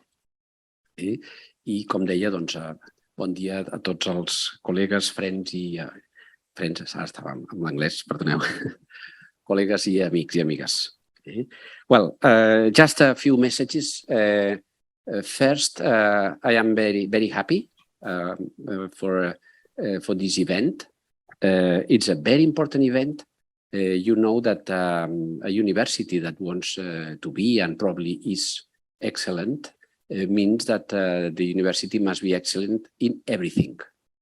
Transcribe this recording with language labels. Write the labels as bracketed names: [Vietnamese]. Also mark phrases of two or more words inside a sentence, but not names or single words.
[Catalan] I, com deia, doncs, bon dia a tots els col·legues, friends i... Friends, ara estava en l'anglès, perdoneu. Col·legues i amics i amigues. [English] Well, just a few messages. First, I am very, very happy for this event. It's a very important event. You know that a university that wants to be and probably is excellent means that the university must be excellent in everything.